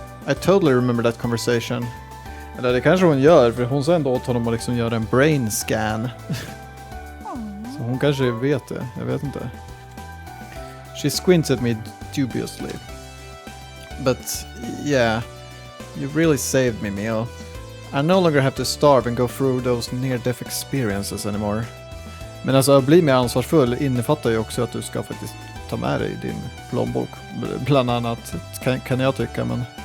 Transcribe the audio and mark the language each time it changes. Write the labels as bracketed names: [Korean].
[English] I totally remember that conversation. [Swedish] Eller det kanske hon gör, för hon sa ändå åt honom att liksom göra en [English] brain scan. [Swedish] Så hon kanske vet det, jag vet inte. [English] She squints at me dubiously. But yeah, you really saved me, Mio. I no longer have to starve and go through those near-death experiences anymore. [Swedish] Men alltså, att bli mer ansvarsfull innefattar ju också att du ska faktiskt ta med dig din plånbok. Bland annat, kan jag tycka, men...